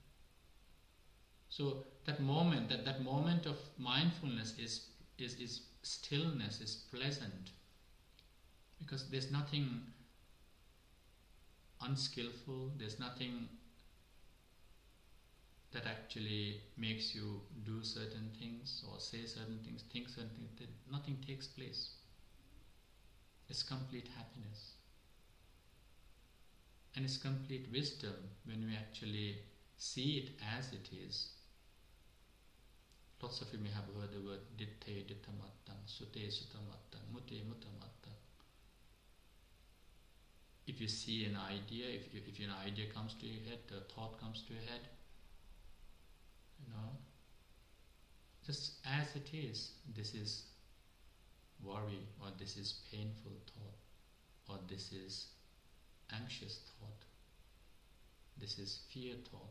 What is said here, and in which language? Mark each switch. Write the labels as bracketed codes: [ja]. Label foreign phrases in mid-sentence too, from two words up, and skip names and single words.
[en] So that moment, that moment of mindfulness is stillness, is pleasant, because there's nothing unskillful, there's nothing that actually makes you do certain things or say certain things, think certain things. Nothing takes place. It's complete happiness. And it's complete wisdom when we actually see it as it is. Lots of you may have heard the word [pi] ditte dittamattang, sute sutamattang, mute mutamattang. [en] If you see an idea, if an idea comes to your head, a thought comes to your head, just as it is, this is worry, or this is painful thought, or this is anxious thought, this is fear thought.